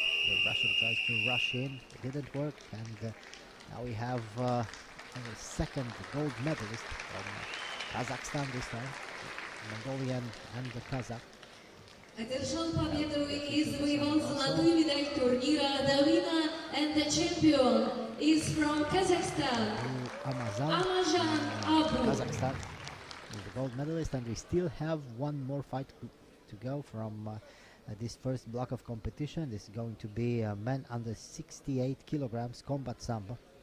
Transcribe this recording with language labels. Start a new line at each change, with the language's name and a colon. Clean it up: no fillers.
English: The Russian tries to rush in. It didn't work, and now we have a second gold medalist from Kazakhstan this time, Mongolian and the Kazakh.
Russian: Одержал победу и завоевал золотую медаль турнира.
English: The winner and the champion is from Kazakhstan. Amazan Abu. Kazakhstan is the gold medalist, and we still have one more fight to go from this first block of competition. This is going to be men under 68 kilograms combat sambo.